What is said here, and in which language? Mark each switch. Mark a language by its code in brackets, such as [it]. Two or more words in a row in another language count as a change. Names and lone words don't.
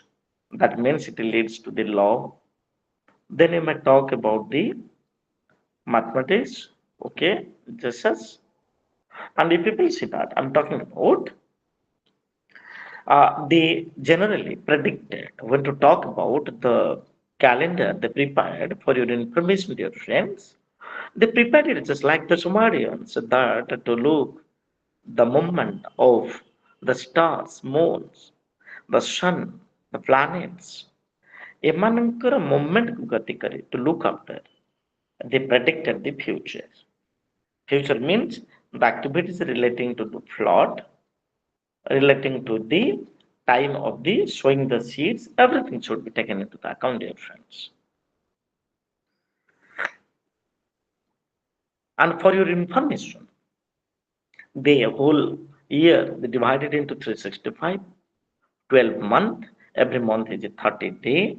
[en] That means it leads to the law. Then you may talk about the mathematics, okay, just as, and if people see that, I'm talking about, they generally predicted when to talk about the calendar they prepared for your information, dear friends. They prepared it just like the Sumerians that to look the movement of the stars, moons, the sun, the planets. [or] ଏମାନଙ୍କର ମୁଭମେଣ୍ଟକୁ ଗତି କରି [en] to look after. They predicted the future. Future means the activities relating to the flood, relating to the time of the sowing the seeds, everything should be taken into the account, dear friends. And for your information, the whole year they divided into 365, 12 month, every month is a 30 day.